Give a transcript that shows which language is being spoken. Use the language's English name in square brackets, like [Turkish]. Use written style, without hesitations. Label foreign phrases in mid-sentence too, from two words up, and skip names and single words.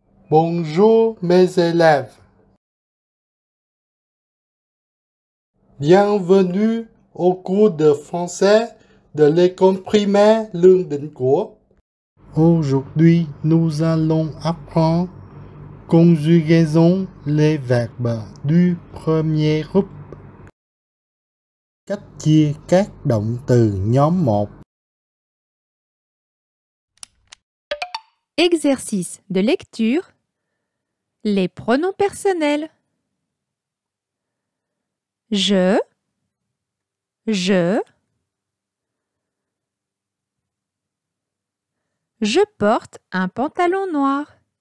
[French] Bonjour mes élèves. Bienvenue au cours de français de l'école primaire Lương Định Của. Aujourd'hui, nous allons apprendre conjugaison les verbes du premier groupe. [Vietnamese] Cách chia các động từ nhóm 1. [French] Exercice de lecture. Les pronoms personnels. Je porte un pantalon noir.